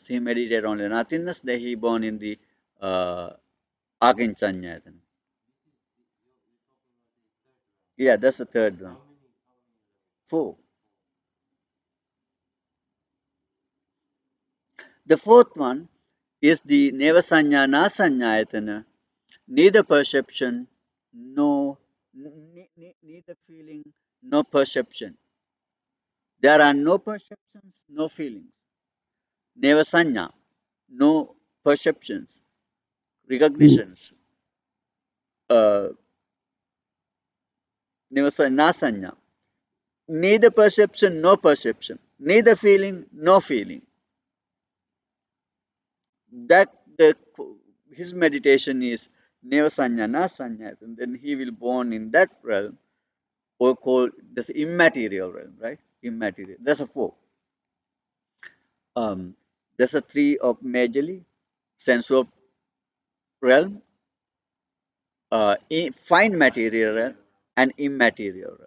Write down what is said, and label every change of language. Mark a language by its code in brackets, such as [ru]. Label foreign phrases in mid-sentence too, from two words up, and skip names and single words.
[en] He meditated only nothingness, then he born in the uh, Akinchanyayatana. Yeah, that's the third one. Four. The fourth one is the [pi] neva sanya na sanyayatana, [en] neither perception, neither feeling, no perception. There are no perceptions, no feelings. [pi] Neva sanya, [en] no perceptions, recognitions. [pi] Neva na sanya, [en] neither perception, no perception, neither feeling, no feeling. That his meditation is [pi] neva sanya na sanya, [en] and then he will born in that realm, or called this immaterial realm, right? Immaterial. That's a four. There's a three of majorly sensual realm, fine material realm, and immaterial realm.